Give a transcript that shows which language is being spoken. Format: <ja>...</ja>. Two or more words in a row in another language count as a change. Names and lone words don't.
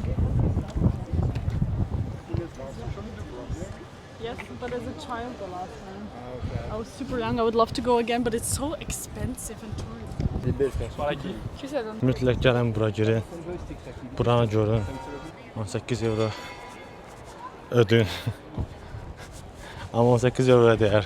<en>Yes, but as a child the last time. I was super young. I would love to go again, but it's so expensive and tourism.</en> <az>Mütləq gəlin bura girin. Buranı görün. 18 euro ödün. Amma 18 euro dəyər.</az>